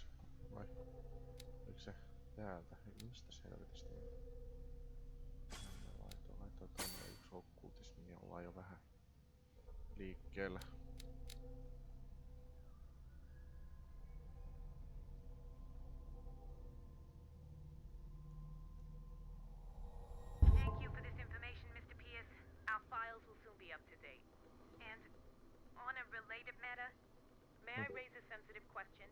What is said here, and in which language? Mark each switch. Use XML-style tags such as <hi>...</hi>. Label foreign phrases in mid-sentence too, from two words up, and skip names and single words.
<fi>Vai? Oliko se täältä? Mistä se helvetistä? Laitoin tonne yksi okkultismi, niin ollaan jo vähän liikkeellä.</fi> <en>Thank you for this information, Mr. Pierce. Our files will soon be up to date. And on a related matter, may I raise a sensitive question?</en>